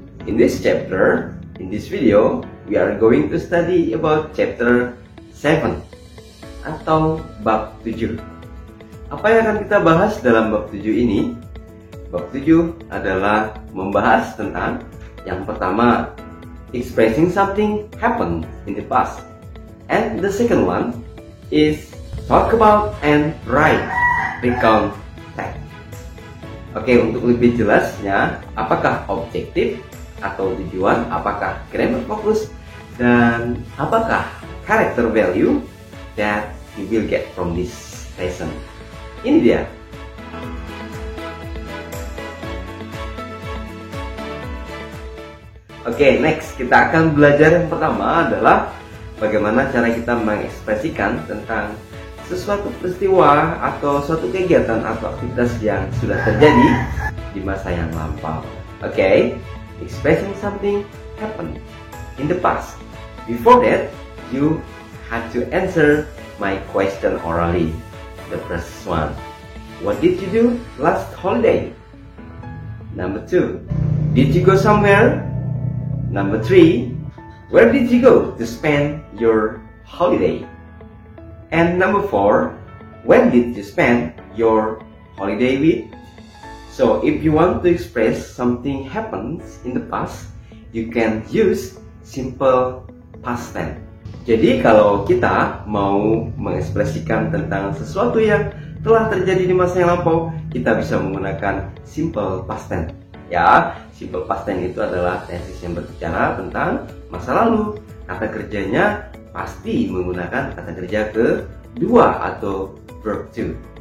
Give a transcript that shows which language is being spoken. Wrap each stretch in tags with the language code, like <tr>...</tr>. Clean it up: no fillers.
<en>In this chapter, in this video, we are going to study about chapter 7</en> <id>atau bab 7. Apa yang akan kita bahas dalam bab 7 ini? Bab 7 adalah membahas tentang yang pertama,</id> <en>expressing something happened in the past. And the second one is talk about and write, recount text.</en> <id>Oke, untuk lebih jelasnya, apakah objektif atau tujuan, apakah grammar focus, dan apakah</id> <en>character value that you will get from this lesson.</en> <id>Ini dia. Oke, next kita akan belajar yang pertama adalah bagaimana cara kita mengekspresikan tentang sesuatu peristiwa atau suatu kegiatan atau aktivitas yang sudah terjadi di masa yang lampau.</id> <en>Oke, expressing something happened in the past. Before that, you had to answer my question orally. The first one, what did you do last holiday? Number 2, did you go somewhere? Number 3, where did you go to spend your holiday? And number 4, when did you spend your holiday with? So if you want to express something happens in the past, you can use simple past tense.</en> <id>Jadi kalau kita mau mengekspresikan tentang sesuatu yang telah terjadi di masa yang lampau, kita bisa menggunakan simple past tense. Ya, simple past tense itu adalah tenses yang berbicara tentang masa lalu. Kata kerjanya pasti menggunakan kata kerja kedua atau verb to.</id>